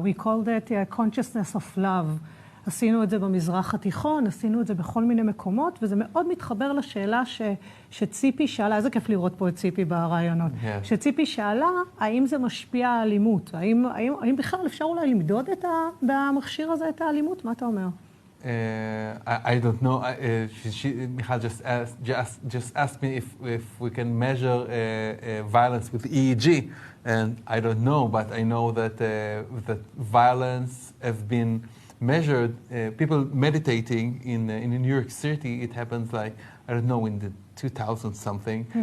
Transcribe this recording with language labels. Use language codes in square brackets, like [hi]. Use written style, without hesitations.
[en] We called it a consciousness of love. [he] עשינו את זה במזרח התיכון, עשינו את זה בכל מיני מקומות, וזה מאוד מתחבר לשאלה שציפי שאלה, איזה כיף לראות פה את ציפי ברעיונות, שציפי שאלה, האם זה משפיע על אלימות? האם בכלל אפשר אולי למדוד במכשיר הזה את האלימות? מה אתה אומר? [en] I don't know. Michal just asked me if we can measure violence with EEG, and I don't know, but I know that violence has been measured. People meditating in New York City, it happens like, I don't know, in the 2000 something.